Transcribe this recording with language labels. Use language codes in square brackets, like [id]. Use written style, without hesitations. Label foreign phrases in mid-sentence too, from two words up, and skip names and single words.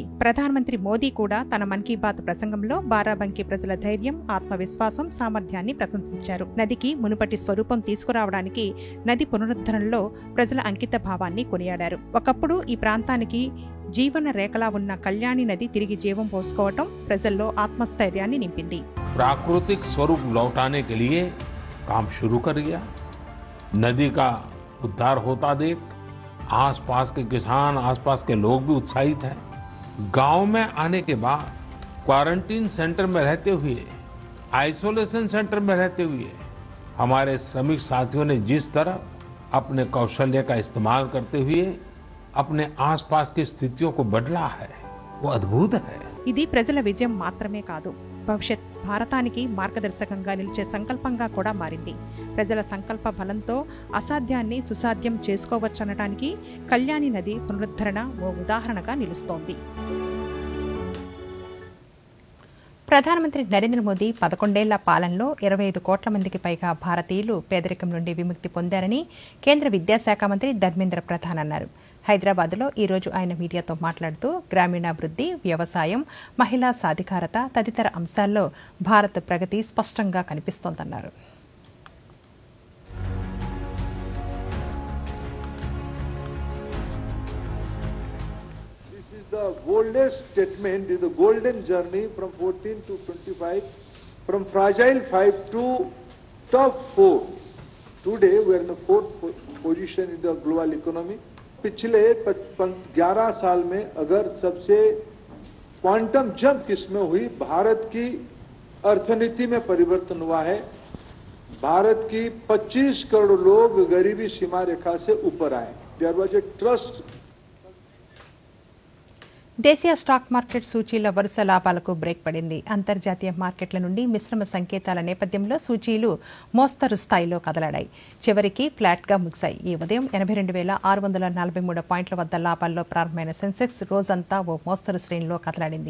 [te] ప్రధానమంత్రి మోదీ కూడా తన మన్ కీ బాత్ ప్రసంగంలో బారాబంకీ ప్రజల ధైర్యం, ఆత్మవిశ్వాసం, సామర్థ్యాన్ని ప్రశంసించారు. నదికి మునుపటి స్వరూపం తీసుకురావడానికి నది పునరుద్ధరణలో ప్రజల అంకిత భావాన్ని కొనియాడారు. ఒకప్పుడు ఈ ప్రాంతానికి జీవన రేఖలా ఉన్న కళ్యాణి నది తిరిగి జీవం పోసుకోవటం ప్రజల్లో ఆత్మస్థైర్యాన్ని నింపింది. [hi] प्राकृतिक स्वरूप लौटाने के लिए काम शुरू कर दिया। नदी का उद्धार होता देख आसपास के किसान, आसपास के लोग भी उत्साहित हैं। गांव में आने के बाद [en] quarantine centre [hi] में रहते हुए, [en] isolation centre [hi] में रहते हुए हमारे श्रमिक साथियों ने जिस तरह अपने कौशल्य का इस्तेमाल करते हुए अपने आसपास की स्थितियों को बदला है, वो अद्भुत है। [te] ఇది ప్రజల విజయం మాత్రమే కాదు, భవిష్యత్ భారతానికి మార్గదర్శకంగా నిలిచే సంకల్పంగా కూడా మారింది. ప్రజల సంకల్ప బలంతో అసాధ్యాన్ని సుసాధ్యం చేసుకోవచ్చనటానికి కళ్యాణి నది పునరుద్ధరణ ఓ ఉదాహరణగా నిలుస్తోంది. ప్రధానమంత్రి నరేంద్ర మోదీ 11 ఏళ్ల పాలనలో 25 కోట్ల మందికి పైగా భారతీయులు పేదరికం నుండి విముక్తి పొందారని కేంద్ర విద్యాశాఖ మంత్రి ధర్మేంద్ర ప్రధాన్ అన్నారు. హైదరాబాద్లో ఈరోజు ఆయన మీడియాతో మాట్లాడుతూ గ్రామీణాభివృద్ధి, వ్యవసాయం, మహిళా సాధికారత తదితర అంశాల్లో భారత్ ప్రగతి స్పష్టంగా కనిపిస్తోందన్నారు. [en] The boldest statement is the golden journey from 14 to 25, from fragile 5 to top 4. Today we are in the 4th position in the global economy. [hi] पिछले 11 साल में अगर सबसे [en] quantum jump [hi] किसमें हुई, भारत की अर्थनीति में परिवर्तन हुआ है। भारत की 25 करोड़ लोग गरीबी सीमा रेखा से ऊपर आए. [en] There was a trust. [te] దేశీయ [en] stock market [te] సూచీల వరుస లాభాలకు బ్రేక్ పడింది. అంతర్జాతీయ మార్కెట్ల నుండి మిశ్రమ సంకేతాల నేపథ్యంలో సూచీలు మోస్తరు స్థాయిలో కదలాడాయి. చివరికి ఫ్లాట్గా ముగిశాయి. ఈ ఉదయం 82,643 పాయింట్ల వద్ద లాభాల్లో ప్రారంభమైన సెన్సెక్స్ రోజంతా ఓ మోస్తరు శ్రేణిలో కదలాడింది.